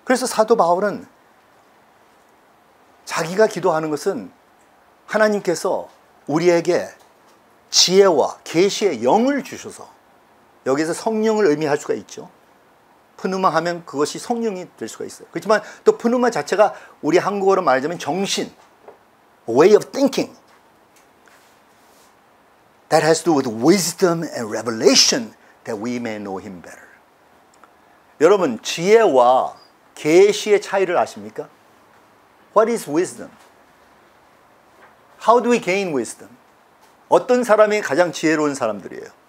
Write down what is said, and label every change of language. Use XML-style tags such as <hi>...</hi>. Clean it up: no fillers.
<ko>그래서 사도 바울은 자기가 기도하는 것은 하나님께서 우리에게 지혜와 계시의 영을 주셔서, 여기서 성령을 의미할 수가 있죠. 푸누마 하면 그것이 성령이 될 수가 있어요. 그렇지만 또 푸누마 자체가 우리 한국어로 말하자면 정신,</ko> <en>way of thinking. That has to do with wisdom and revelation that we may know him better.</en> <ko>여러분, 지혜와 계시의 차이를 아십니까?</ko> <en>What is wisdom? How do we gain wisdom?</en> <ko>어떤 사람이 가장 지혜로운 사람들이에요?</ko>